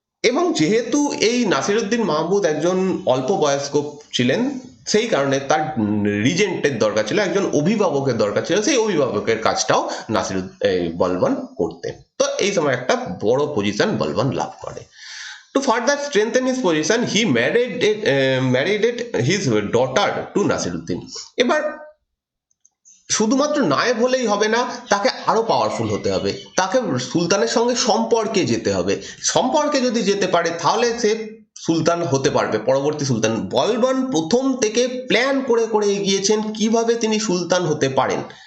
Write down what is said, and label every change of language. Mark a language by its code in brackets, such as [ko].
[bn] এবং যেহেতু এই নাসিরুদ্দিন মাহমুদ একজন অল্প বয়স্ক ছিলেন, সেই কারণে তার রিজেন্টের দরকার ছিল, একজন অভিভাবকের দরকার ছিল। সেই অভিভাবকের কাজটাও বলবান করতেন। তো এই সময় একটা বড় পজিশন বলবান লাভ করে। [en] To further strengthen his position, he married his daughter to Nasiruddin. [bn] এবার শুধুমাত্র নায়েব হলেই হবে না, তাকে আরো পাওয়ারফুল হতে হবে, তাকে সুলতানের সঙ্গে সম্পর্কে যেতে হবে। সম্পর্কে যদি যেতে পারে তাহলে সে সুলতান হতে পারবে, পরবর্তী সুলতান। বলবান প্রথম থেকে প্ল্যান করে করে এগিয়েছেন কিভাবে তিনি সুলতান হতে পারেন।